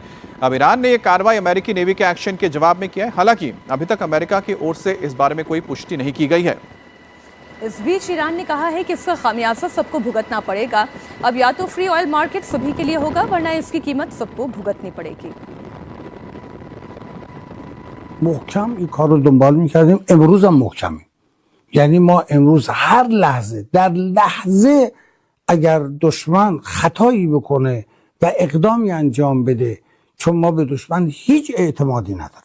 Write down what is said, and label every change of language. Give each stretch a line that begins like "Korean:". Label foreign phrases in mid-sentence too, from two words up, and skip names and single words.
Hindi: अब ईरान ने यह कार्रवाई अमेरिकी नेवी के एक्शन के जवाब में किया है। हालांकि अभी तक अमेरिका की ओर से इस बारे में कोई पुष्टि नहीं की गई है। इस बीच ईरान ने कहा है कि इसका खामियाजा सबको भुगतना पड़ेगा। अब या तो
English: free oil market
Hindi: सभी के लिए होगा, वरना इसकी कीमत सबको भुगतनी पड़ेगी।
Persian: محکم این کار رو دنبال میکردیم، امروز هم محکمیم. یعنی ما امروز هر لحظه در لحظه اگر دشمن خطایی بکنه و اقدامی انجام بده، چون ما به دشمن هیچ اعتمادی نداریم.